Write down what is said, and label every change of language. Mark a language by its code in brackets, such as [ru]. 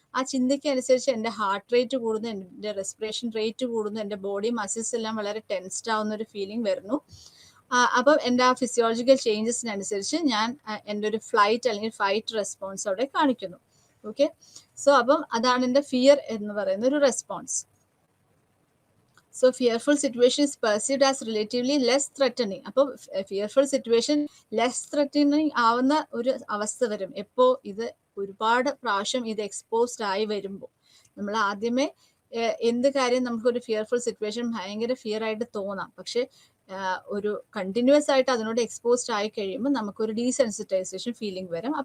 [ml] ആ ചിന്തയ്ക്ക് അനുസരിച്ച് എൻ്റെ ഹാർട്ട് റേറ്റ് കൂടുന്നു, എൻ്റെ റെസ്പിറേഷൻ റേറ്റ് കൂടുന്നു, എൻ്റെ ബോഡി മസിൽസ് എല്ലാം വളരെ ടെൻസ്ഡ് ആവുന്ന ഒരു ഫീലിംഗ് വരുന്നു. അപ്പം എൻ്റെ ആ ഫിസിയോളജിക്കൽ ചേഞ്ചസിനനുസരിച്ച് ഞാൻ എൻ്റെ ഒരു ഫ്ലൈറ്റ് അല്ലെങ്കിൽ ഫൈറ്റ് റെസ്പോൺസ് അവിടെ കാണിക്കുന്നു. ഓക്കെ, സോ അപ്പം അതാണ് എൻ്റെ ഫിയർ എന്ന് പറയുന്ന ഒരു response. [en] So fearful situation is perceived as relatively less threatening. [ml] അപ്പോൾ ഫിയർഫുൾ സിറ്റുവേഷൻ ലെസ് ത്രെറ്റനിങ് ആവുന്ന ഒരു അവസ്ഥ വരും എപ്പോ ഇത് ഒരുപാട് പ്രാവശ്യം ഇത് എക്സ്പോസ്ഡ് ആയി വരുമ്പോൾ. നമ്മൾ ആദ്യമേ എന്ത് കാര്യം നമുക്കൊരു ഫിയർഫുൾ സിറ്റുവേഷൻ ഭയങ്കര ഫിയർ ആയിട്ട് തോന്നാം, പക്ഷെ ഒരു കണ്ടിന്യൂസ് ആയിട്ട് അതിനോട് എക്സ്പോസ്ഡ് ആയി കഴിയുമ്പോൾ നമുക്കൊരു ഡീസെൻസിറ്റൈസേഷൻ ഫീലിംഗ് വരും.